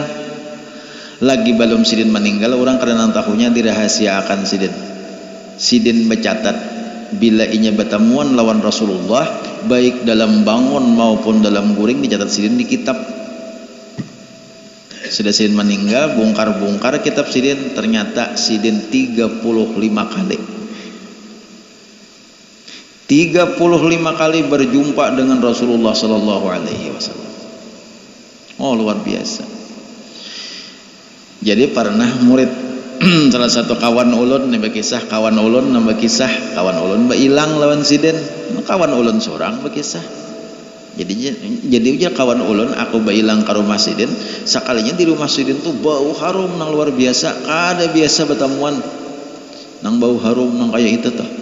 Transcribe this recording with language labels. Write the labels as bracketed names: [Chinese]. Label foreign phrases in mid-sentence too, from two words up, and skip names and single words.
[Banjar] Lagi belum sidin meninggal orang kada nang tahunya dirahasiakan sidin bercatat bila inya bertemuan lawan Rasulullah baik dalam bangun maupun dalam guring, dicatat sidin di kitab. Sudah sidin meninggal bongkar kitab sidin, ternyata sidin 35 kali 35 kali berjumpa dengan Rasulullah [Arabic] صلى الله عليه وسلم. [Banjar] Oh, luar biasa. Jadi pernah murid salah satu kawan ulun nambah kisah kawan ulun ilang lawan sidin, kawan ulun seorang berkisah. Jadi ujar kawan ulun aku bailang ke rumah sidin, sekalinya di rumah sidin tuh bau harum nang luar biasa, kada biasa bertemuan nang bau harum nang kayak itu tuh.